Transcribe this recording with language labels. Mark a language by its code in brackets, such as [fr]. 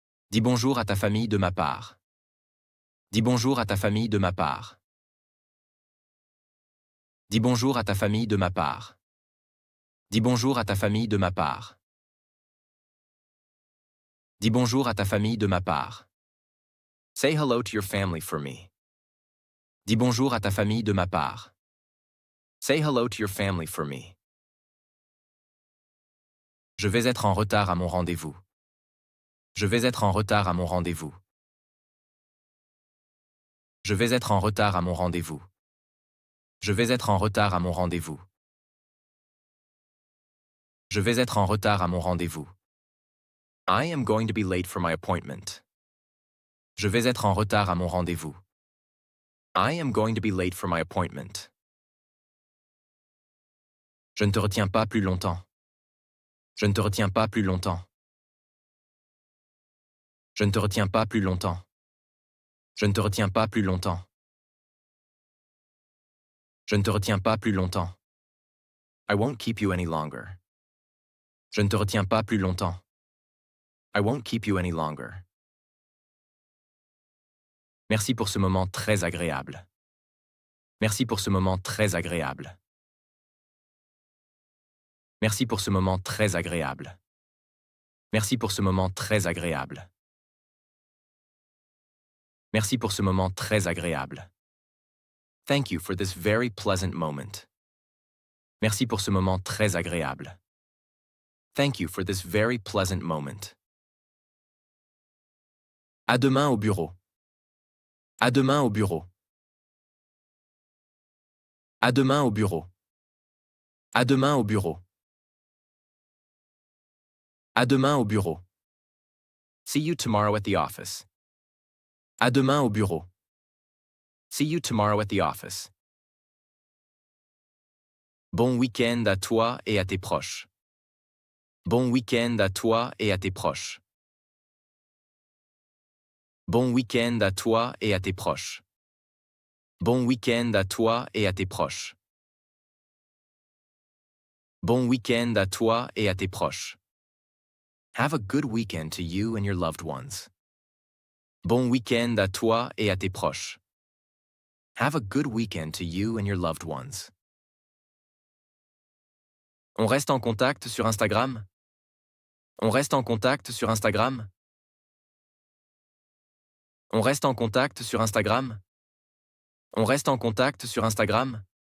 [fr] Dis bonjour à ta famille de ma part. Dis bonjour à ta famille de ma part. Dis bonjour à ta famille de ma part. Dis bonjour à ta famille de ma part. Dis bonjour à ta famille de ma part. [en] Say hello to your family for me. [fr] Dis bonjour à ta famille de ma part. [en] Say hello to your family for me. [fr] Je vais être en retard à mon rendez-vous. Je vais être en retard à mon rendez-vous. Je vais être en retard à mon rendez-vous. Je vais être en retard à mon rendez-vous. Je vais être en retard à mon rendez-vous. [en] I am going to be late for my appointment. [fr] Je vais être en retard à mon rendez-vous. [en] I am going to be late for my appointment. [fr] Je ne te retiens pas plus longtemps. Je ne te retiens pas plus longtemps. Je ne te retiens pas plus longtemps. Je ne te retiens pas plus longtemps. Je ne te retiens pas plus longtemps. [en] I won't keep you any longer. [fr] Je ne te retiens pas plus longtemps. [en] I won't keep you any longer. [fr] Merci pour ce moment très agréable. Merci pour ce moment très agréable. Merci pour ce moment très agréable. Merci pour ce moment très agréable. Merci pour ce moment très agréable. [en] Thank you for this very pleasant moment. [fr] Merci pour ce moment très agréable. [en] Thank you for this very pleasant moment. [fr] À demain au bureau. À demain au bureau. À demain au bureau. À demain au bureau. À demain au bureau. [en] See you tomorrow at the office. [fr] À demain au bureau. [en] See you tomorrow at the office. [fr] Bon week-end à toi et à tes proches. Bon week-end à toi et à tes proches. Bon week-end à toi et à tes proches. Bon week-end à toi et à tes proches. Bon week-end à toi et à tes proches. [en] Have a good weekend to you and your loved ones. [fr] Bon week-end à toi et à tes proches. [en] Have a good weekend to you and your loved ones. [fr] On reste en contact sur Instagram? On reste en contact sur Instagram? On reste en contact sur Instagram? On reste en contact sur Instagram?